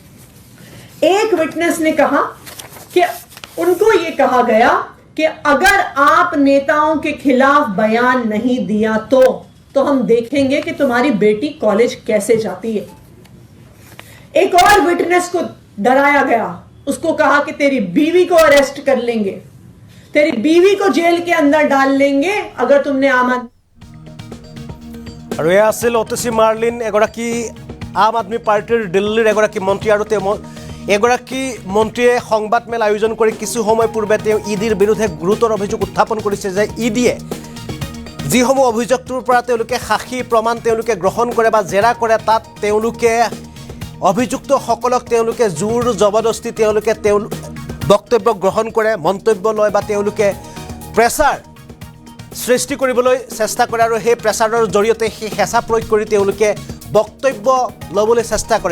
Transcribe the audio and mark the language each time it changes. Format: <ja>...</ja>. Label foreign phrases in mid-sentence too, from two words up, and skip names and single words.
<hi>एक विटनेस ने कहा कि उनको यह कहा गया कि अगर आप नेताओं के खिलाफ बयान नहीं दिया तो हम देखेंगे कि तुम्हारी बेटी कॉलेज कैसे जाती है। एक और विटनेस को डराया गया, उसको कहा कि तेरी बीवी को अरेस्ट कर लेंगे, तेरी बीवी को जेल के अंदर डाल लेंगे अगर तुमने आम</hi> <as>আৰু এয়া আছিল অতিশী মাৰ্লিন, এগৰাকী আম আদমি পাৰ্টিৰ দিল্লীৰ এগৰাকী মন্ত্ৰী। আৰু এগৰাকী মন্ত্ৰীয়ে সংবাদমেল আয়োজন কৰি কিছু সময় পূৰ্বে তেওঁ ইডিৰ বিৰুদ্ধে গুৰুতৰ অভিযোগ উত্থাপন কৰিছে যে ইডিয়ে যিসমূহ অভিযোগটোৰ পৰা তেওঁলোকে সাক্ষী প্ৰমাণ তেওঁলোকে গ্ৰহণ কৰে বা জেৰা কৰে, তাত তেওঁলোকে অভিযুক্তসকলক তেওঁলোকে জোৰ জবৰদস্তি তেওঁলোকে বক্তব্য গ্ৰহণ কৰে, মন্তব্য লয় বা তেওঁলোকে প্ৰেছাৰ সৃষ্টি কৰিবলৈ চেষ্টা কৰে, আৰু সেই প্ৰেছাৰৰ জৰিয়তে সেই হেঁচা প্ৰয়োগ কৰি তেওঁলোকে বক্তব্য ল'বলৈ চেষ্টা কৰে।</as>